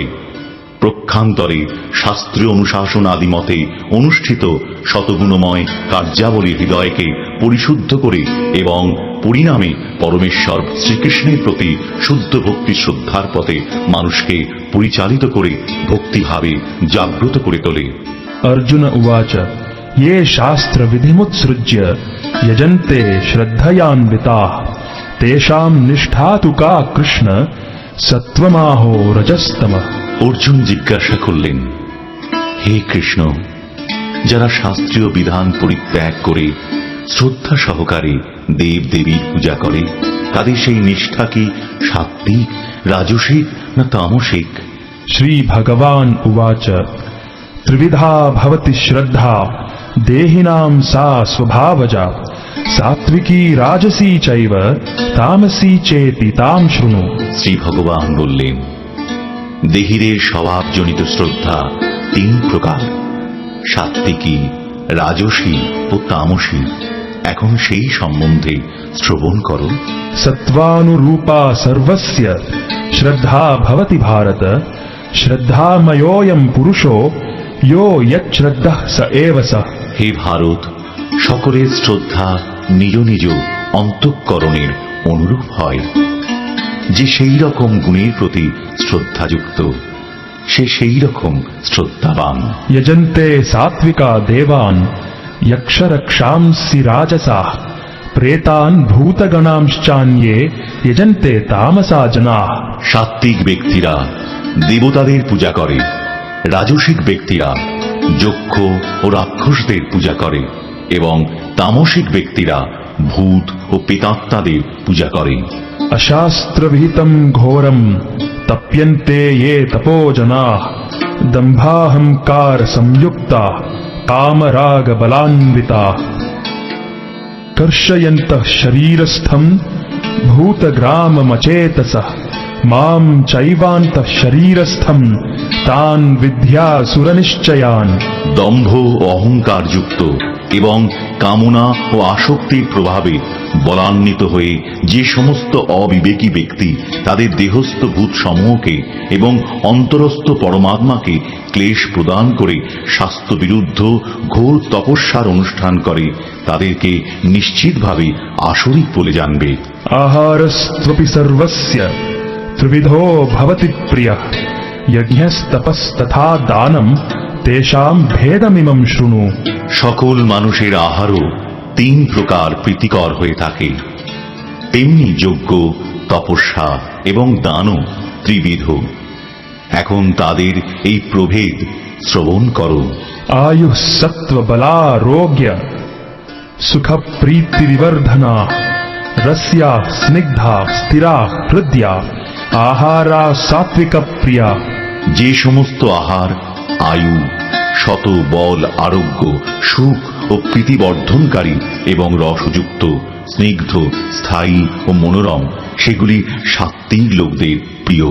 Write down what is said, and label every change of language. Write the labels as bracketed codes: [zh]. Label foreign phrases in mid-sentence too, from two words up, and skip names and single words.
[bn] প্রক্ষান্তরে শাস্ত্রীয় অনুশাসন আদি মতে অনুষ্ঠিত শতগুণময় কার্যাবলী হৃদয়কে পরিশুদ্ধ করে এবং পরিণামে পরমেশ্বর শ্রীকৃষ্ণের প্রতি শুদ্ধ ভক্তি শ্রদ্ধার পথে মানুষকে পরিচালিত করে ভক্তিভাবে জাগ্রত করে তোলে। [sa] अर्जुन उवाच ये शास्त्र विधिमुत्सृज्य यजन्ते श्रद्धयान्विताः तेषां निष्ठा तु का कृष्ण सत्वमाहो रजस्तमः। [bn] অর্জুন জিজ্ঞাসা করলেন, হে কৃষ্ণ, যারা শাস্ত্রীয় বিধান পরিত্যাগ করে শ্রদ্ধা সহকারে দেব দেবীর পূজা করে, তাদের সেই নিষ্ঠা কি সাত্ত্বিক, রাজসিক না তামসিক? [sa] श्री भगवान् उवाच त्रिविधा भवति श्रद्धा देहिनां सा स्वभावजा सात्विकी राजसी चैव तामसी चेति तां शृणु। [bn] শ্রী ভগবান বললেন, দেহীদের স্বভাবজনিত শ্রদ্ধা তিন প্রকার, সাত্ত্বিকী, রাজসী ও তামসী। এখন সেই সম্বন্ধে শ্রবণ করো। [sa] सत्त्वानुरूपा सर्वस्य श्रद्धा भवति भारत श्रद्धामयोऽयं पुरुषो यो यच्छ्रद्धः स एव सः। [bn] হে ভারত, সকলের শ্রদ্ধা নিজ নিজ অন্তঃকরণের অনুরূপ হয়। যে সেই রকম গুণের প্রতি শ্রদ্ধাযুক্ত, সে সেই রকম শ্রদ্ধাবান। [sa] यजन्ते सात्विका देवान् यक्षरक्षांसि राजसाः प्रेतान् भूतगणांश्चान्ये यजन्ते तामसा जनाः। [bn] সাত্ত্বিক ব্যক্তিরা দেবতাদের পূজা করে, রাজসিক ব্যক্তিরা যক্ষ ও রাক্ষসদের পূজা করে এবং তামসিক ব্যক্তিরা ভূত ও প্রেতাত্মাদের পূজা করে। [sa] अशास्त्रविहितं घोरं तप्यन्ते ये तपोजनाः दम्भाहंकार संयुक्ताः कामरागबलान्विताः कर्षयन्तः शरीरस्थं भूतग्राममचेतसः मां चैवान्तः शरीरस्थं तान् विद्यासुरनिश्चयान्। [bn] দম্ভ ও অহংকার যুক্ত এবং কামনা ও আসক্তির প্রভাবে বলান্বিত হয়ে যে সমস্ত অবিবেকী ব্যক্তি তাদের দেহস্থ ভূত সমূহকে এবং অন্তরস্থ পরমাত্মাকে ক্লেশ প্রদান করে শাস্ত্র বিরুদ্ধ ঘোর তপস্যার অনুষ্ঠান করে, তাদেরকে নিশ্চিতভাবে আসরিক বলে জানবে। [sa] आहारस्त्वपि सर्वस्य त्रिविधो भवति प्रियः यज्ञस्तपस्तथा दानं तेषां भेदमिमं शृणु। [bn] সকল মানুষের আহারও তিন প্রকার প্রীতিকর হয়ে থাকে, তেমনি যজ্ঞ, তপস্যা এবং দানও ত্রিবিধ। এখন তাদের এই প্রভেদ শ্রবণ করো। [sa] आयुः सत्त्वबलारोग्य सुखप्रीतिविवर्धना रस्या स्निग्धा स्थिरा हृद्या आहारा सात्विकप्रिया। [bn] যে সমস্ত আহার আয়ু, শত বল, আরোগ্য, সুখ ও প্রীতিবর্ধনকারী এবং রসযুক্ত, স্নিগ্ধ, স্থায়ী ও মনোরম, সেগুলি সাত্ত্বিক লোকদের প্রিয়।